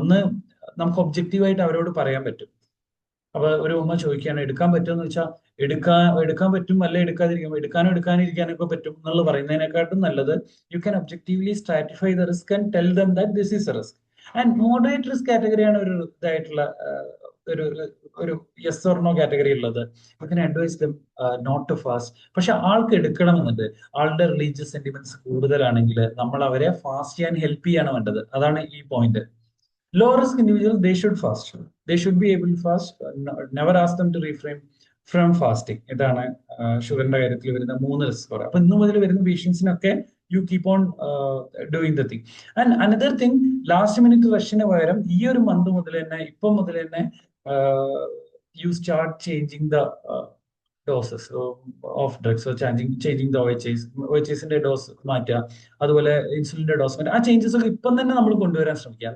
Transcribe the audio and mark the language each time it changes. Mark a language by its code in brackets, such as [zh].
[ml] ഒന്ന്, നമുക്ക് ഒബ്ജക്റ്റീവായിട്ട് അവരോട് പറയാൻ പറ്റും. അപ്പൊ ഒരു ഉമ്മ ചോദിക്കുകയാണ് എടുക്കാൻ പറ്റുമെന്ന് വെച്ചാൽ എടുക്കാൻ പറ്റും, അല്ലെ എടുക്കാതിരിക്കാം, എടുക്കാനിരിക്കാനും ഒക്കെ പറ്റും എന്നുള്ളത് പറയുന്നതിനെക്കാട്ടും നല്ലത് [en] You can objectively stratify the risk and tell them that this is a risk. [ml] And moderate risk കാറ്റഗറിയാണ് ഒരു ഇതായിട്ടുള്ള ഒരു യെസ് ഓർ നോ കാറ്റഗറി ഉള്ളത്. [en] You can advise them not to fast. [ml] പക്ഷെ ആൾക്ക് എടുക്കണമെന്നുണ്ട്, ആളുടെ റിലീജിയസ് സെന്റിമെന്റ്സ് കൂടുതലാണെങ്കിൽ നമ്മൾ അവരെ ഫാസ്റ്റ് ചെയ്യാൻ ഹെൽപ്പ് ചെയ്യാണ് വേണ്ടത്. അതാണ് ഈ point. [en] Low risk individuals, they should fast. They should be able to fast. Never ask them to refrain from fasting. [ml] ഇതാണ് ഷുഗറിന്റെ കാര്യത്തിൽ വരുന്ന 3 റിസ്ക് സ്കോർ. അപ്പൊ ഇന്ന് മുതൽ വരുന്ന പേഷ്യൻസിനൊക്കെ [en] You keep on doing the thing. And another thing, [ml] last minute റഷിന് പകരം ഈ ഒരു മന്ത് മുതൽ തന്നെ, ഇപ്പം മുതൽ തന്നെ [en] you start changing the doses of drugs, [ml] changing the OHSന്റെ dose മാറ്റുക, അതുപോലെ ഇൻസുലിന്റെ ഡോസ് മാറ്റുക. ആ ചേഞ്ചസ് ഒക്കെ ഇപ്പം തന്നെ നമ്മൾ കൊണ്ടുവരാൻ ശ്രമിക്കുക.